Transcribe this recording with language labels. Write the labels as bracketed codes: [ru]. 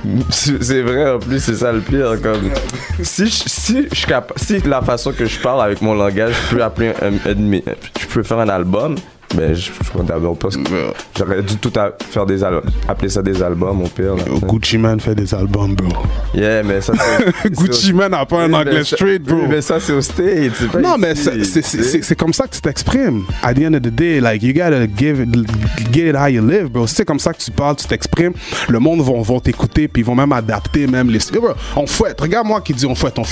[fr] C'est vrai, en plus, c'est ça le pire. Comme, si la façon que je parle avec mon langage, je peux faire un album, Ben, je d'abord parce que j'aurais dû tout faire des albums, appeler ça des albums au pire. Là, Gucci Mane fait des albums, bro. Yeah, mais ça c'est... Gucci Mane n'a pas un anglais straight, bro. Mais ça c'est au States, c'est pas non, ici, mais c'est comme ça que tu t'exprimes. [en] At the end of the day, like, you gotta get it how you live, bro. [fr] C'est comme ça que tu parles, tu t'exprimes. Le monde vont t'écouter, puis ils vont même adapter même les... Bro, on fouette. Regarde-moi qui dit on fouette.